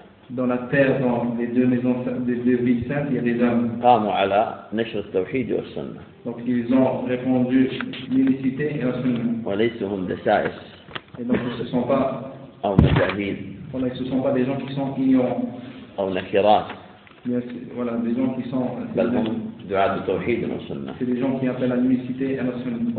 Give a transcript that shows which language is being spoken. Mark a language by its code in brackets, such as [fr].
[fr] Dans la terre des deux maisons des deux villes saintes, il y a des hommes. [ar] قاموا على نشر التوحيد والسنة. [fr] Donc ils ont répondu l'unicité et la sunna. [ar] وليسوا هم دسائس. [fr] Et donc ils ne sont pas. [ar] أو مجاهيل. [fr] Voilà, ils ne sont pas des gens qui sont ignorants. [ar] أو نكرات. [fr] Yes, voilà, des gens qui sont. [ar] بل هم دعاة التوحيد والسنة. [fr] C'est des gens qui appellent à l'unicité et la sunna.